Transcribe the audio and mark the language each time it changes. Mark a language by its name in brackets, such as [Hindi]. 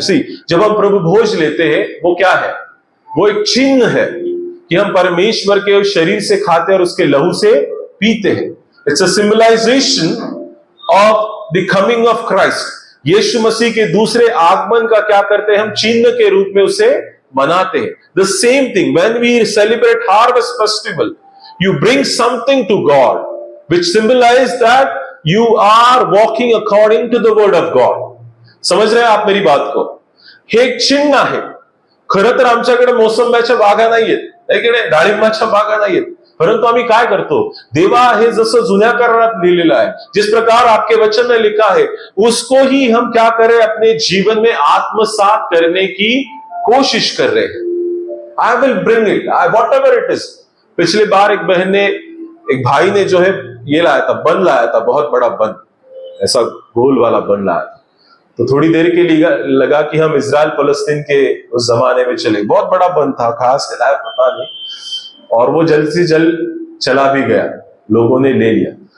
[Hindi] सी, जब हम प्रभु भोज लेते हैं वो क्या है, वो एक चिन्ह है कि हम परमेश्वर के शरीर से खाते हैं और उसके लहू से पीते हैं। [English] It's a symbolisation of the coming of Christ. [Hindi] यीशु मसीह के दूसरे आगमन का क्या करते हैं हम, चिन्ह के रूप में उसे मनाते हैं। [English] The same thing when we celebrate harvest festival, you bring something to God which symbolize that you are walking according to the word of God. [Hindi] समझ रहे हैं आप मेरी बात को? [Marathi] हे एक चिन्ह आहे. खरं तर आमच्याकडे मोसंब्याच्या बागा नाहीयेत, आहे की नाही, डाळिंबाच्या बागा नाहीयेत, परंतु आम्ही काय करतो, देवा हे जसं जुन्या करारात लिहिलेलं आहे, [Hindi] जिस प्रकार आपके वचन में लिखा है, उसको ही हम क्या करें, अपने जीवन में आत्मसात करने की कोशिश कर रहे हैं। [English] I will bring it, whatever it is. [Hindi] पिछले बार एक बहन ने, एक भाई ने जो है ये लाया था, बन लाया था, बहुत बड़ा बन, ऐसा गोल वाला बन लाया था। तो थोड़ी देर के लिए लगा कि हम इजराइल फलस्तीन के उस जमाने में चले, बहुत बड़ा बन था, कहां से लाया पता नहीं, और वो जल्द से जल्द चला भी गया, लोगों ने ले लिया।